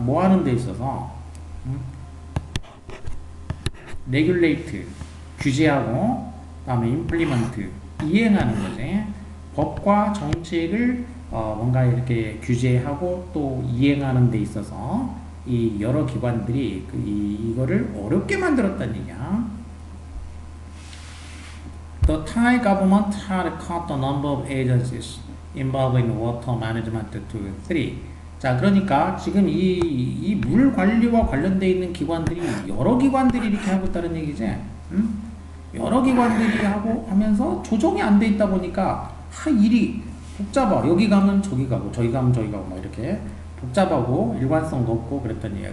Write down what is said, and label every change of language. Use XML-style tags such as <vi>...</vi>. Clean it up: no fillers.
<ko>뭐 하는 데 있어서 regulate 규제하고 그다음에 implement 이행하는 거지. 법과 정책을 뭔가 이렇게 규제하고 또 이행하는 데 있어서 이 여러 기관들이 이거를 어렵게 만들었다는 얘기야.</ko> <en>The Thai government had cut the number of agencies involved in water management to 3.</en> <ko>자, 그러니까 지금 이 물 관리와 관련되어 있는 기관들이 여러 기관들이 이렇게 하고 있다는 얘기지. 응? 여러 기관들이 하고 하면서 조정이 안 돼 있다 보니까 일이 복잡하. 여기 가면 저기 가고 저기 가면 저기 가고 막 이렇게 복잡하고 일관성도 없고 그랬던 얘기야.</ko>